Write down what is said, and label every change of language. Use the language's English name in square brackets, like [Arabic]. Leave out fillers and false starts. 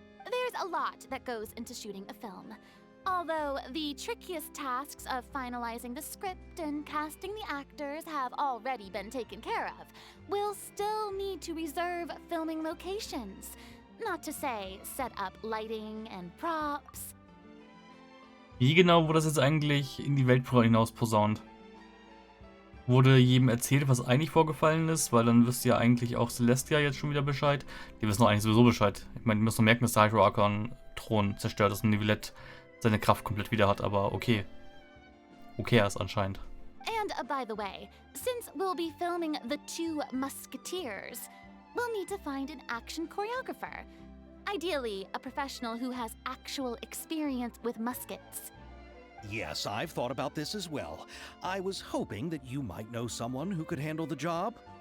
[English] There's a lot that goes into shooting a film. Although the trickiest tasks of finalizing the script and casting the actors have already been taken care of, we'll still need to reserve filming locations. Not to say set up lighting and props. [German] Wie genau wurde das jetzt eigentlich in die Welt hinaus posaunt? Wurde jedem erzählt, was eigentlich vorgefallen ist? Weil dann wüsste ja eigentlich auch Celestia jetzt schon wieder Bescheid. Die wissen doch eigentlich sowieso Bescheid. Ich meine, die müssen nur merken, dass der Hydro Archon Thron zerstört ist und Nivellette seine Kraft komplett wieder hat, aber okay. Okay, er ist anscheinend. [English] And by the way, since we'll be filming The Two Musketeers, we'll need to find an action choreographer. Ideally, a professional who has actual experience with muskets. Yes, I've thought about this as well. I was hoping that you might know someone who could handle the job.